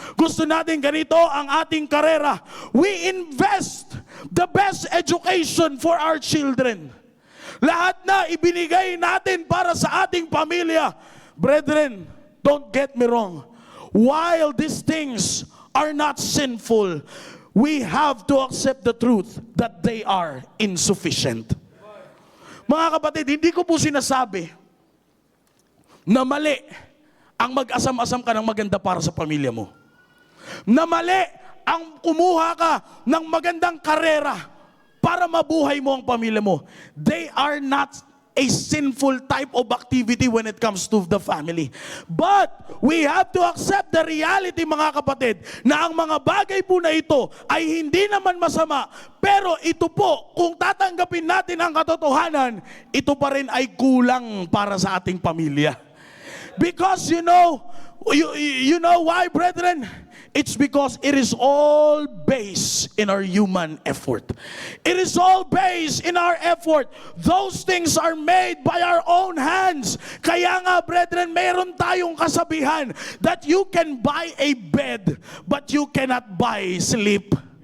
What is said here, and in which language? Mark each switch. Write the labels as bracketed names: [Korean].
[Filipino] Gusto natin ganito ang ating karera. [English] We invest the best education for our children. [Filipino] Lahat na ibinigay natin para sa ating pamilya. [English] Brethren, don't get me wrong. While these things are not sinful, we have to accept the truth that they are insufficient. [Filipino] Mga kapatid, hindi ko po sinasabi na mali ang mag-asam-asam ka ng maganda para sa pamilya mo. Na mali ang kumuha ka ng magandang karera para mabuhay mo ang pamilya mo. [English] They are not a sinful type of activity when it comes to the family. But we have to accept the reality, [Filipino] mga kapatid, na ang mga bagay po na ito ay hindi naman masama, pero ito po, kung tatanggapin natin ang katotohanan, ito pa rin ay kulang para sa ating pamilya. [English] Because you know why, brethren? It's because it is all based in our human effort. It is all based in our effort. Those things are made by our own hands. [Filipino] Kaya nga, brethren, meron tayong kasabihan [English] that you can buy a bed, but you cannot buy sleep.